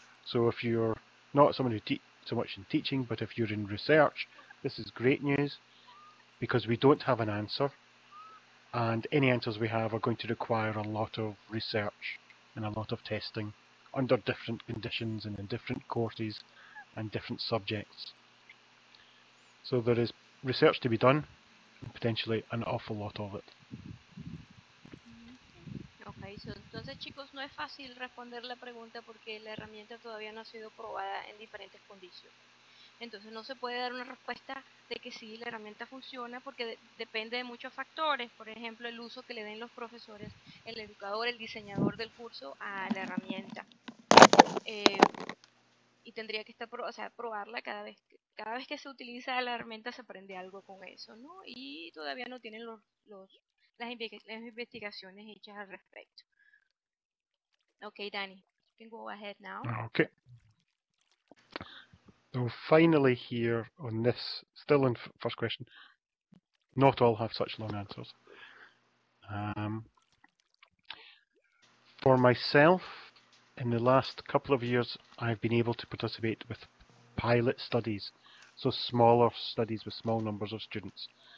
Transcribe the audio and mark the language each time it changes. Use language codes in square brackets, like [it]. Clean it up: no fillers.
[en] So if you're not someone who so much in teaching, but if you're in research, this is great news because we don't have an answer, and any answers we have are going to require a lot of research and a lot of testing under different conditions and in different courses and different subjects. So there is research to be done, and potentially an awful lot of it. [es] Ok, entonces chicos, no es fácil responder la pregunta porque la herramienta todavía no ha sido probada en diferentes condiciones. Entonces no se puede dar una respuesta de que sí, la herramienta funciona porque depende de muchos factores. Por ejemplo, el uso que le den los profesores, el educador, el diseñador del curso a la herramienta. Y tendría que estar, probarla cada vez que se utiliza la herramienta se aprende algo con eso, ¿no? Y todavía no tienen las investigaciones hechas al respecto. [en] Okay, Danny, you can go ahead now. Okay. So finally here on this, still in first question, not all have such long answers. For myself, in the last couple of years, I've been able to participate with pilot studies, so smaller studies with small numbers of students.